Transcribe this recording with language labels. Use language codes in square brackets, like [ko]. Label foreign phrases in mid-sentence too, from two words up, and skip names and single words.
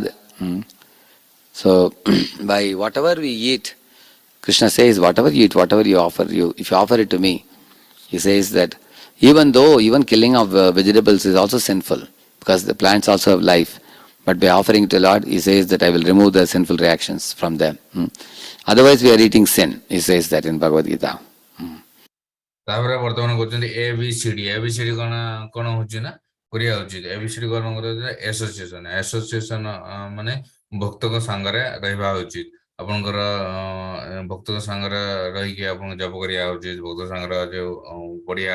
[en] So by whatever we eat, Krishna says, whatever you eat, whatever you offer, if you offer it to me, he says that even killing of vegetables is also sinful because the plants also have life. But by offering it to Lord, he says that I will remove the sinful reactions from them. Otherwise we are eating sin, he says that in Bhagavad Gita. [or] ତାପରେ ବର୍ତ୍ତମାନ କହୁଛନ୍ତି ଏବିସିଡି କଣ ହଉଛି ନା କରିବା ଉଚିତ ଏବିସିଡି କଣ କରିବା ଆସୋସିଏସନ ମାନେ ଭକ୍ତଙ୍କ ସାଙ୍ଗରେ ରହିବା ଉଚିତ ଆପଣଙ୍କର ଭକ୍ତଙ୍କ ସାଙ୍ଗରେ ରହିକି ଆପଣଙ୍କୁ ଜପ କରିବା ଉଚିତ ଭକ୍ତ ସାଙ୍ଗରେ ଯୋଉ ପଢିବା